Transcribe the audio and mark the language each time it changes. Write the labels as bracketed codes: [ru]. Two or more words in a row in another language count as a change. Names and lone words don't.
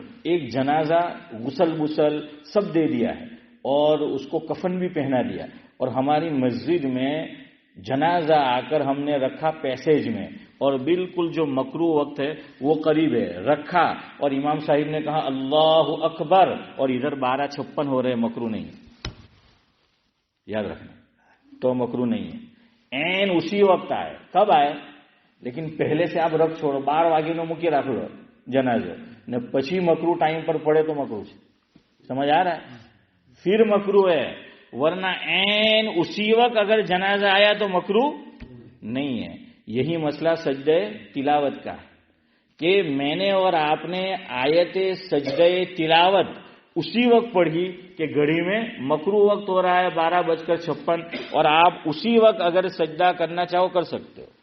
[ur] ایک جنازہ غسل سب دے دیا ہے اور اس کو کفن بھی پہنا دیا, اور ہماری مسجد میں جنازہ آ کر ہم نے رکھا پیسیج میں, اور بالکل جو مکروہ وقت ہے وہ قریب ہے رکھا, اور امام صاحب نے کہا اللہ اکبر, اور ادھر 12:56 ہو رہے, مکروہ نہیں, یاد رکھنا, تو مکروہ نہیں ہے. این اسی وقت آئے, کب آئے, لیکن پہلے سے آپ رکھ چھوڑو, [gu] 12 વાગે મૂકી રાખો જનાઝો ને પછી મકરૂ ટાઈમ પર પડે તો મકરૂ છે. [ur] سمجھ آ رہا ہے، پھر مکروہ ہے، ورنہ عین اسی وقت اگر جنازہ آیا تو مکروہ نہیں ہے. یہی مسئلہ سجدۂ تلاوت کا کہ میں نے اور آپ نے آیت سجدۂ تلاوت اسی وقت پڑھی کہ گھڑی میں مکروہ وقت ہو رہا ہے 12:56، اور آپ اسی وقت اگر سجدہ کرنا چاہو کر سکتے ہو.